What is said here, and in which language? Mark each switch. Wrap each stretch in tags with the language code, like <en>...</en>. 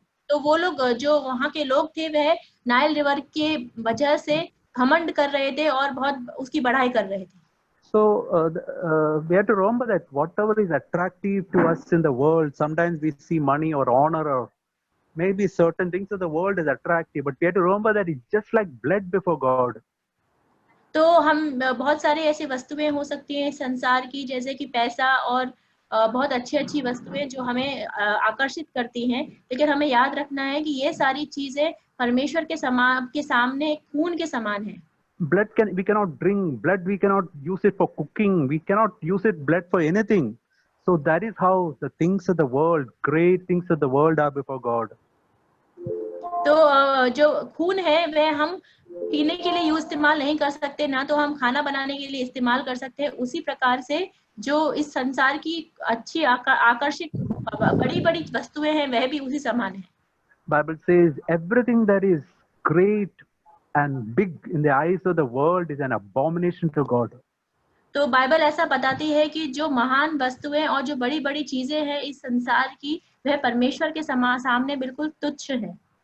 <hi>तो वो लोग जो वहाँ के लोग थे वह नाइल रिवर के वजह से घमंड कर रहे थे और बहुत उसकी बढ़ाई कर रहे थे।</hi> <en>So we have to remember that whatever is attractive to us in the world, sometimes we see money or honor or maybe certain things of the world is attractive, but we have to remember that it's just like blood before God.</en> <hi>तो हम बहुत सारी ऐसी वस्तुएं हो सकती हैं संसार की, जैसे कि पैसा और बहुत अच्छी वस्तुएं जो हमें आकर्षित करती हैं, लेकिन हमें याद रखना है कि ये सारी चीजें परमेश्वर के सामने खून के समान है।</hi> <en>we cannot drink blood, we cannot use it for cooking, we cannot use it blood for anything. So that is how the things of the world, great things of the world are before God.</en> <hi>तो जो खून है वह हम पीने के लिए इस्तेमाल नहीं कर सकते, ना तो हम खाना बनाने के लिए इस्तेमाल कर सकते हैं। उसी प्रकार से जो इस संसार की अच्छी आकर्षित बड़ी बड़ी वस्तुएं हैं वह भी उसी समान है।</hi> <en>Bible says everything that is great and big in the eyes of the world is an abomination to God.</en> <hi>तो बाइबल ऐसा बताती है कि जो महान वस्तुएं और जो बड़ी बड़ी चीजें हैं इस संसार की, वह परमेश्वर के सामने बिल्कुल तुच्छ है।</hi>